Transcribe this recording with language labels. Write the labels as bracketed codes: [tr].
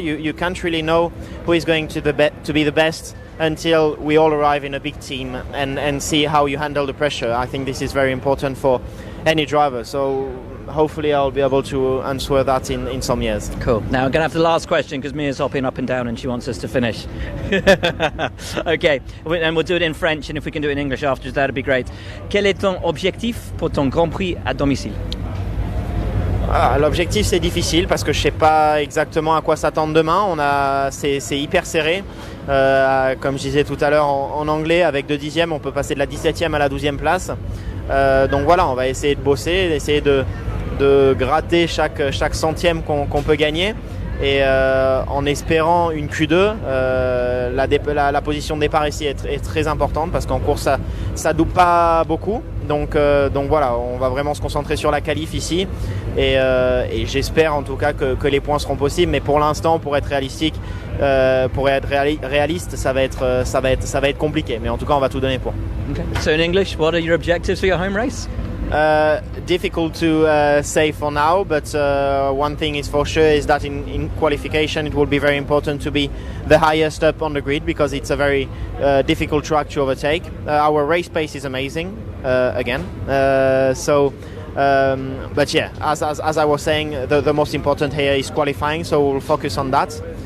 [en] You can't really know who is going to be the best until we all arrive in a big team and see how you handle the pressure. I think this is very important for any driver. So hopefully I'll be able to answer that in some years. Cool. Now I'm going to have the last question because Mia's hopping up and down and she wants us to finish. Okay, and we'll do it in French, and if we can do it in English afterwards, that'd be great. [fr] Quel est ton objectif pour ton Grand Prix à domicile? L'objectif, c'est difficile parce que je sais pas exactement à quoi s'attendre demain. C'est hyper serré. Comme je disais tout à l'heure en anglais, avec 2 dixièmes, on peut passer de la 17e à la 12e place. Donc voilà, on va essayer de bosser, d'essayer de gratter chaque centième qu'on peut gagner. Et en espérant une Q2, la position de départ ici est très importante parce qu'en course ça double pas beaucoup. Donc voilà, on va vraiment se concentrer sur la qualif ici et j'espère en tout cas que les points seront possibles. Mais pour l'instant, pour être réalistique, pour être réaliste, ça va être compliqué. Mais en tout cas, on va tout donner pour. [en] Okay. So in English, what are your objectives for your home race? Difficult to say for now, but one thing is for sure is that in qualification it will be very important to be the highest up on the grid because it's a very difficult track to overtake. Our race pace is amazing again. But yeah, as I was saying, the most important here is qualifying, so we'll focus on that.